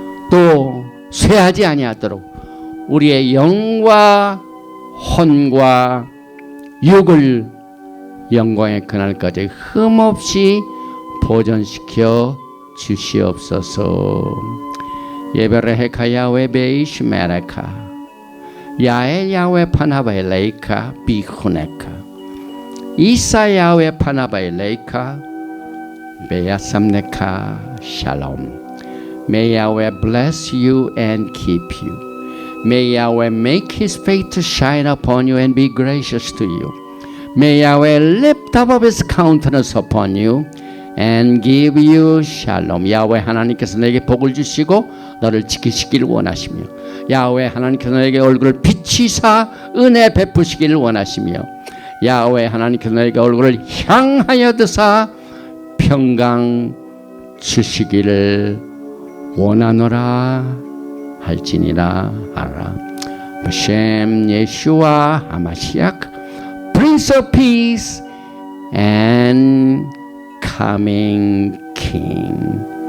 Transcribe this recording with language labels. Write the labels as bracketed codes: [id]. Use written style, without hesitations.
[ko] 또 쇠하지 아니하도록 우리의 영과 혼과 육을 영광의 그날까지 흠없이 보존시켜 주시옵소서. [he] 예베레헤카 야훼 베이시 메레카 야엘 야훼 파나바일레이카 비후네카 이사 야훼 파나바일레이카 베야삼네카 샬롬. [en] May Yahweh bless you and keep you. May Yahweh make His face to shine upon you and be gracious to you. May Yahweh lift up His countenance upon you and give you shalom. [ko] 야훼 하나님께서 너에게 복을 주시고 너를 지키시길 원하시며 야훼 하나님께서 너에게 얼굴을 비치사 은혜 베푸시길 원하시며 야훼 하나님께서 너에게 얼굴을 향하여 드사 평강 주시기를 원하노라 할지니라 하라. [he] 바셈 예수와 하마시약 [en] Prince of Peace and Coming King.